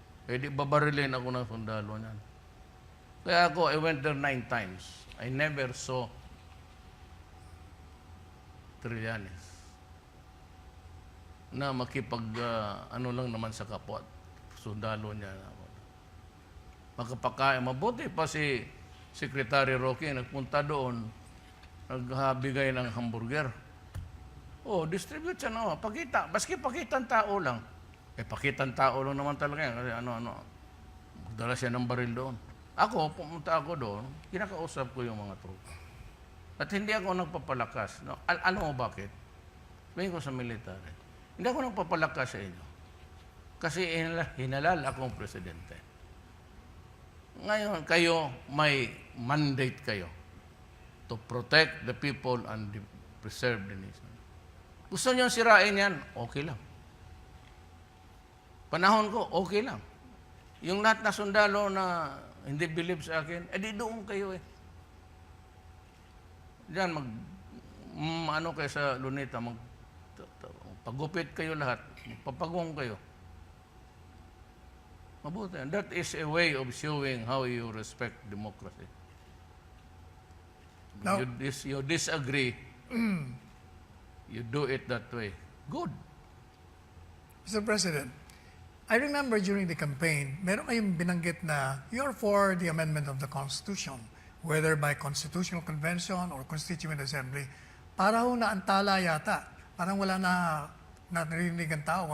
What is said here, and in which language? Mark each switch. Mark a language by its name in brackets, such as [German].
[Filipino] Di babarilin ako ng sundalo niyan. Kaya ako, [English] I went there 9 times. I never saw [Filipino] Trillanes na makipag ano lang naman sa kapwa. Sundalo niya. Makapakain. Mabuti pa si Secretary Roque nagpunta doon, nagbigay ng hamburger. Distribute siya naman. Pakita. Baski pakitang tao lang. Pakitang tao lang naman talaga yan. Kasi magdala siya ng baril doon. Ako, pumunta ako doon, kinakausap ko yung mga tropa. At hindi ako nagpapalakas. Alam mo bakit? Sabihin ko sa military. Hindi ako nagpapalakas sa inyo. Kasi hinalal akong presidente. Ngayon, kayo, may [English] mandate [Filipino] kayo [English] to protect the people and preserve the nation. [Filipino] Gusto niyo sirain yan, okay lang. Panahon ko, okay lang. Yung lahat na sundalo na hindi believe sa akin, di doon kayo eh. Diyan, ano kayo sa Luneta, pagupit kayo lahat, papagong kayo. Mabuti. [English] And that is a way of showing how you respect democracy. Now, You disagree, you do it that way. Good. Mr. President, I remember during the campaign, [Filipino] meron kayong binanggit na [English] you're for the amendment of the Constitution, whether by Constitutional Convention or Constituent Assembly. [Filipino] Para ho naantala yata. Parang wala na narinig ang tao.